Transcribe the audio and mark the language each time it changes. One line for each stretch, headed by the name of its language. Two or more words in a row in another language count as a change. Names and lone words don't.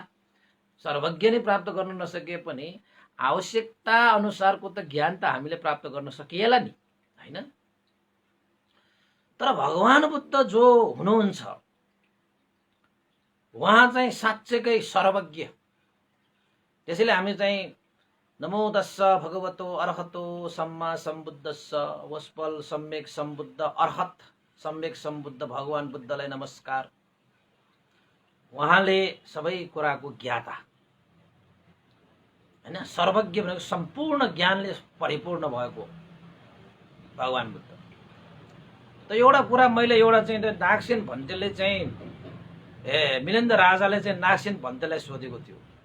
Nepali: सर्वज्ञ नै प्राप्त गर्न नसके पनि आवश्यकता अनुसारको त ज्ञान त हामीले प्राप्त गर्न सकिएला नि हैन? तर भगवान बुद्ध जो हुनुहुन्छ उहाँ चाहिँ साँच्चैकै सर्वज्ञ। त्यसैले हामी चाहिँ
Pali: नमो तस्स भगवतो अरहतो सम्मा सम्बुद्धस्स
Nepali: वस्पल सम्यक सम्बुद्ध अरहत सम्यक सम्बुद्ध भगवान बुद्धलाई नमस्कार। उहाँले सबै कुराको ज्ञाता हैन? सर्वज्ञ भनेको सम्पूर्ण ज्ञानले परिपूर्ण भएको भगवान बुद्ध। त एउटा कुरा मैले एउटा चाहिँ नागसेन भन्तेले चाहिँ मिलिन्द राजाले चाहिँ नागसेन भन्तेलाई सोधेको थियो।